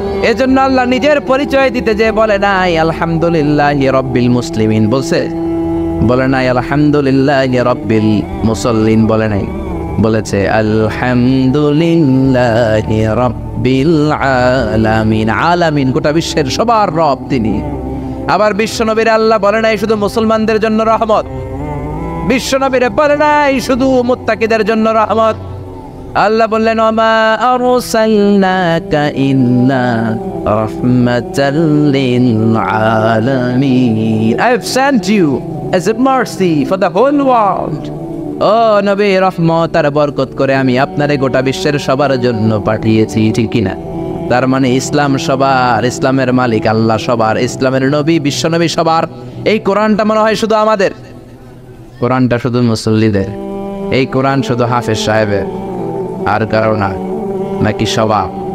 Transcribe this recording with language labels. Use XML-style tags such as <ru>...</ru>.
<bn>এজন্য আল্লাহ নিজের পরিচয় দিতে যে বলে নাই</bn> <ar>আলহামদুলিল্লাহি রাব্বিল মুসলিমিন,</ar> <bn>বলে নাই</bn> <ar>আলহামদুলিল্লাহি রাব্বিল মুসাল্লিন,</ar> <bn>বলে নাই, বলেছে</bn> <ar>আলহামদুলিল্লাহি রাব্বিল আলামিন।</ar> <bn>আলামিন গোটা বিশ্বের সবার রব তিনি। আবার বিশ্বনবীর আল্লাহ বলে নাই শুধু মুসলমানদের জন্য রহমত, বিশ্বনবীরে বলে নাই শুধু মুত্তাকিদের জন্য রহমত। আল্লাহ বললেন</bn> <ar>ওমা আরসালনাকা ইল্লা রাহমাতাল লিল আলামিন,</ar> <en>I have sent you as a mercy for the whole world।</en> <bn>ও নবী, রহমত আর বরকত করে আমি আপনারে গোটা বিশ্বের সবার জন্য পাঠিয়েছি, ঠিক কিনা? তার মানে ইসলাম সবার, ইসলামের মালিক আল্লাহ সবার, ইসলামের নবী বিশ্বনবী সবার। এই কোরআনটা মনে হয় শুধু আমাদের, কোরআনটা শুধু মুসল্লিদের, এই কোরআন শুধু হাফেজ সাহেবের, আর কারো না, নাকি সবার?</bn>